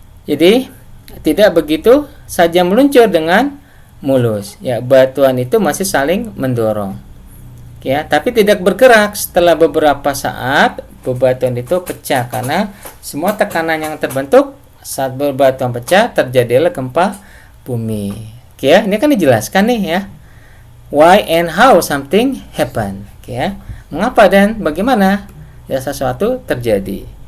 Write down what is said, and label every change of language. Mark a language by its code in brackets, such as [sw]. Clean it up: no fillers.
[id] Jadi tidak begitu saja meluncur dengan mulus. Ya, batuan itu masih saling mendorong. Oke ya, tapi tidak bergerak. Setelah beberapa saat, bebatuan itu pecah karena semua tekanan yang terbentuk saat bebatuan pecah terjadilah gempa bumi. Oke ya, ini kan dijelaskan nih ya. [en] Why and how something happen. [id] Oke ya. Mengapa dan bagaimana ya sesuatu terjadi.